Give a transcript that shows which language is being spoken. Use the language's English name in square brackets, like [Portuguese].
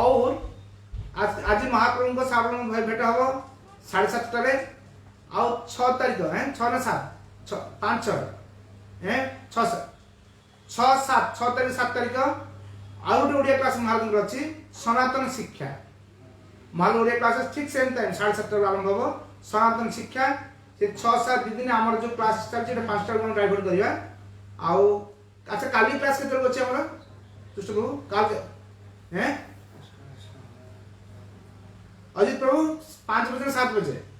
[Hindi] और आज महाप्रभु को सार्वभौम भेटा होगा 7:30 और 6 तारीख है, 6 ना 7, 5 6 है, 6 तारीख 7 तारीख [Odia] ଆଉ ଗୋଟେ ଓଡ଼ିଆ କ୍ଲାସ୍ ମହାରାଜଙ୍କର ଅଛି, ସନାତନ ଶିକ୍ଷା। ମହାରାଜ ଓଡ଼ିଆ କ୍ଲାସ୍ ଠିକ୍ ସେମ୍ ଟାଇମ୍ 7:30 ଆରମ୍ଭ ହେବ। ସନାତନ ଶିକ୍ଷା ସେ 6-7 ଦିନ ଆମର ଯୋଉ କ୍ଲାସ୍ ଚାଲିଛି ଏଟା 5ଟାରୁ ଆମେ ଡାଇଭର୍ଟ କରିବା। ଆଉ ଆଚ୍ଛା କାଲି କ୍ଲାସ୍ କେତେବେଳେ ଅଛି ଆମର ତୁଷ୍ଟ ପ୍ରଭୁ? [Hindi] କାଲି अजित प्रभु 5 बजे 7 बजे।